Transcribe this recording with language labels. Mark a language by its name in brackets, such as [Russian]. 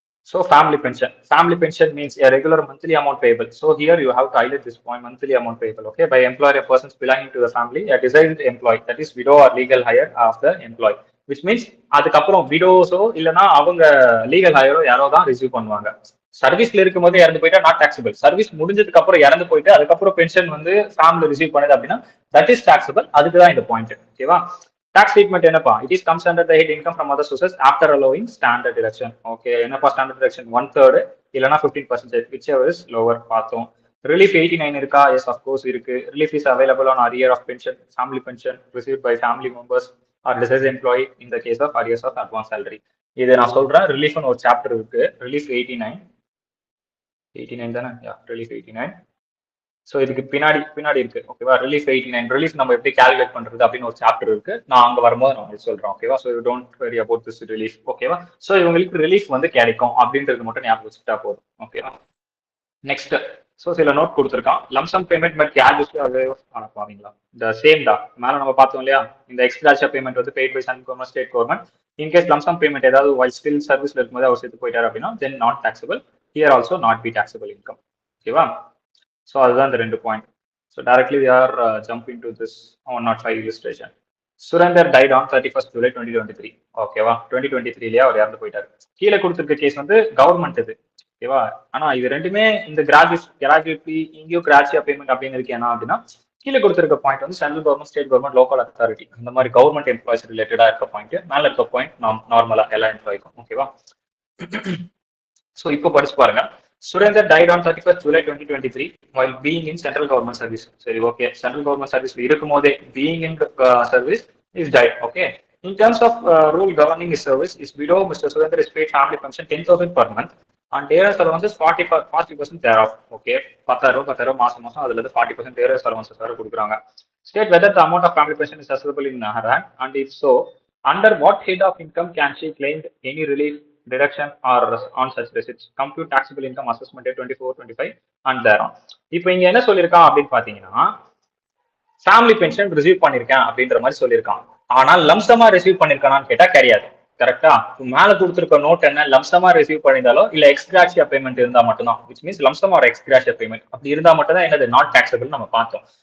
[English] So family pension means a regular monthly amount payable. So here you have to highlight this point, monthly amount payable. Okay, by employer or persons belonging to the family, a designed employee, that is widow or legal heir of the employee. [Tamil] Which means அதுக்கப்புறம் விடோஸோ இல்லைன்னா அவங்க legal ஹையரோ யாரோ தான் receive பண்ணுவாங்க. சர்வீஸ்ல இருக்கும் போது இறந்து போயிட்டா நாட் டாக்ஸபிள். சர்வீஸ் முடிஞ்சதுக்கு அப்புறம் இறந்து போயிட்டு அதுக்கப்புறம் பென்ஷன் வந்து ஃபேமிலி ரிசீவ் பண்ணுது அப்படின்னா தட் இஸ் டாக்ஸபிள். அதுக்கு தான் இந்த பாயிண்ட். ஓகேவா? டாக்ஸ் ட்ரீட்மெண்ட் என்னப்பா? [English] It is comes under the head income from other sources after allowing standard deduction. [Tamil] Okay, என்னப்பா ஸ்டாண்டர்ட் டிடக்ஷன்? 1/3 இல்லைனா 15%, whichever is lower பார்த்தோம். ரிலீஃப் 89 இருக்கா? எஸ் அஃப்கோர்ஸ் இருக்கு. [English] Relief is available on arrear of pension, family pension receive by family members or deceased employee in the case of arrears of advance salary. [Tamil] இது நான் சொல்றேன். ரிலீஃப்னு ஒரு chapter இருக்கு. Relief 89 தானே? Relief 89. So இதுக்கு பின்னாடி இருக்கு. ஓகேவா? ரிலீஃப் 89 ரிலீஃப் நம்ம எப்படி கால்குலேட் பண்றது அப்படின்னு ஒரு சாப்டர் இருக்கு. நான் அங்க வரும்போது நான் உங்களுக்கு சொல்றேன். ஓகேவா? So don't worry about this relief. ஓகேவா? ஸோ இவங்களுக்கு ரிலீஃப் வந்து கிடைக்கும் அப்படின்றது மட்டும் ஞாபகம் வச்சுட்டா போதும். ஓகேவா? நெக்ஸ்ட், ஸோ சில நோட் கொடுத்துருக்கான். லம்சம் பேமெண்ட் பட் கேஷ் பாவீங்களா? இந்த சேம் தான் மேல நம்ம பார்த்தோம் இல்லையா? இந்த எக்ஸ்ட்ரா பேமெண்ட் வந்து paid by central government, state government. In case lump sum payment ஏதாவது வைல் ஸ்டில் சர்வீஸ்ல இருக்கும்போது அவர் சேர்த்து போயிட்டாரு அப்படின்னா தென் not taxable. Here also not be taxable income. ஓகேவா? ஸோ அதுதான் இந்த ரெண்டு point. [English] So directly we are jumping to this 105 illustration. Surender died on 31st July 2023. [Tamil] ஓகேவா 2023லயே அவர் இறந்து போயிட்டாரு. கீழே கொடுத்திருக்க கேஸ் வந்து கவர்மெண்ட் இது. ஓகேவா ஆனா இது ரெண்டுமே இந்த கிராஜுவிட்டி இங்கேயும் கிராஜுவல் பேமெண்ட் அப்படின்னு இருக்கு என்ன அப்படின்னா கீழே கொடுத்திருக்க பாயிண்ட் வந்து central government state government local authority இந்த மாதிரி கவர்மெண்ட் எம்ப்ளாய்ஸ் ரிலேட்டடா இருக்க பாயிண்ட் மேல இருக்க பாயிண்ட் நார்மலா எல்லா எம்ப்ளாய்க்கும் ஓகேவா. ஸோ இப்போ படிச்சு பாருங்க. [English] Surender died on 31st July 2023 while being in central government service. [Tamil] சரி ஓகே சென்ட்ரல் கவர்மெண்ட் சர்வீஸ் இருக்கும் போதே being in service is died. [English] Okay. In terms of rule governing his service, is below Mr. Surender is paid family pension 10,000 per month and dearest allowances 40% thereof. Okay. [Tamil] 10,000 மாசம் மாசம் அதுல இருந்து 40% dearest allowances வர கொடுக்குறாங்க. [English] State whether the amount of family pension is accessible in her hand and if so, under what head of income can she claim any relief deduction or on such receipts. Compute taxable income assessment 24, 25 and thereon. [Tamil] இப்போ இங்க என்ன சொல்லியிருக்கான் அப்படின்னு பாத்தீங்கன்னா family pension receive பண்ணிருக்கேன் அப்படின்ற மாதிரி சொல்லியிருக்கான். ஆனால் லம்சமா ரிசீவ் பண்ணிருக்கானான்னு கேட்டா கிடையாது. கரெக்டா மேல கொடுத்துருக்க நோட் என்ன லம்சமா ரிசீவ் பண்ணியிருந்தாலோ இல்ல எக்ஸ்கிராஷியா பேமெண்ட் இருந்தா மட்டும்தான் விச் மீன்ஸ் லம்சமா ஒரு எக்ஸ்கிராஷியா பேமெண்ட் அப்படி இருந்தா மட்டும் தான் என்னது நாட் டாக்ஸபிள் நம்ம பார்த்தோம்.